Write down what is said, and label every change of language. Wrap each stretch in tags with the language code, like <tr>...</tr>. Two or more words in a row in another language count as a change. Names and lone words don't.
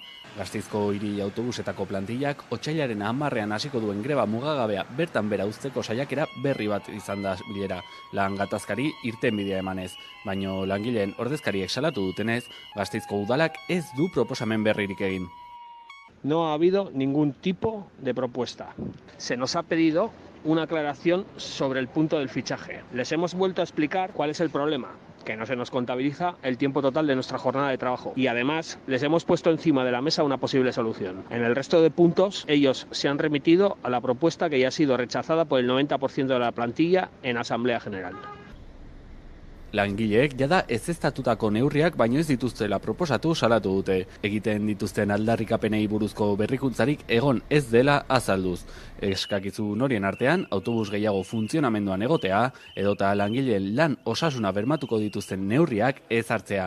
<eu>Gasteizko hiri autobusetako plantillak otsailaren 10ean hasiko duen greba mugagabea bertan bera uzteko saiakera berri bat izan da bilera. Lan gatazkari irtenbidea emanez, baino langileen ordezkariek salatu dutenez, Gasteizko udalak ez du proposamen berririk egin.</eu> <es>No ha habido ningún tipo de propuesta. Se nos ha pedido una aclaración sobre el punto del fichaje. Les hemos vuelto a explicar cuál es el problema, que no se nos contabiliza el tiempo total de nuestra jornada de trabajo. Y además les hemos puesto encima de la mesa una posible solución. En el resto de puntos, ellos se han remitido a la propuesta que ya ha sido rechazada por el 90% de la plantilla en Asamblea General.</es> <eu>Langileek jada ezeztatutako neurriak baino ez dituztela proposatu salatu dute. Egiten dituzten aldarrikapenei buruzko berrikuntzarik egon ez dela azalduz. Eskakizun horien artean, autobus gehiago funtzionamenduan egotea, edota langileen lan osasuna bermatuko dituzten neurriak ez hartzea.</eu>